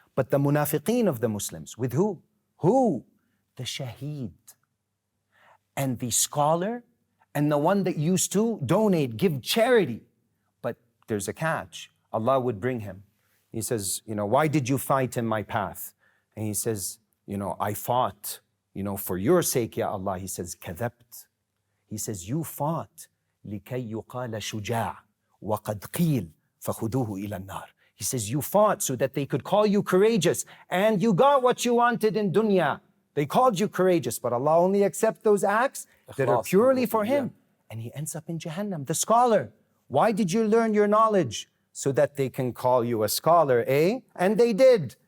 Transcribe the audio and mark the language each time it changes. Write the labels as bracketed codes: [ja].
[en] But the munafiqeen of the Muslims, with who? Who? The shaheed and the scholar and the one that used to donate, give charity. But there's a catch. Allah would bring him. He says, why did you fight in my path? And he says, I fought, for your sake, Ya Allah. He says, [ar] كذبت. [en] He says, you fought [ar] لكي يقال شجاع وقد قيل فخذوه إلى النار. [en] He says, you fought so that they could call you courageous, and you got what you wanted in dunya. They called you courageous, but Allah only accepts those acts that are purely for Him. And he ends up in Jahannam. The scholar, why did you learn your knowledge? So that they can call you a scholar, eh? And they did.